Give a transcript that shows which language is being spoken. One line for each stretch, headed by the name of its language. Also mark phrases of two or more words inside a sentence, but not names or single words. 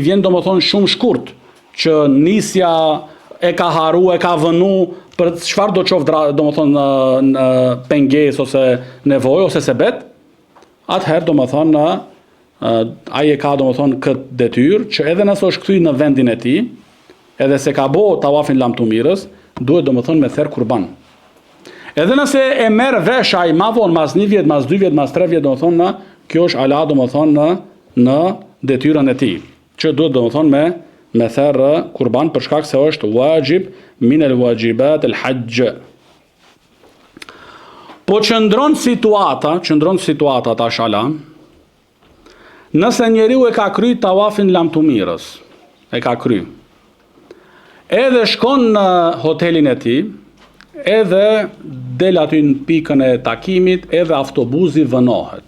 Albanian: vjen domethënë shumë shkurt që nisja e ka haru, e ka vënu për çfarë do qoftë domethënë në pengesë ose nevojë ose sebet, atëherë domethënë ai e ka domethënë këtë detyrë që edhe nëse është kthyer në vendin e tij, edhe se ka bë tawafin lamtumirës, duhet domethënë me therr kurban. Edhe nëse e merr vesh ai ma vonë, mas 1 vjet, mas 2 vjet, mas 3 vjet, domethënë kjo është ala domethënë në detyrën e tij, që duhet domethënë me therr kurban për shkak se është
Arabic: واجب من الواجبات الحج.
Albanian: Po qëndron situata tashala, Nëse njeriu e ka kry tawafin lamtumirës, e ka kry, edhe shkon në hotelin e tij, edhe del aty në pikën e takimit, edhe autobusi vënohet.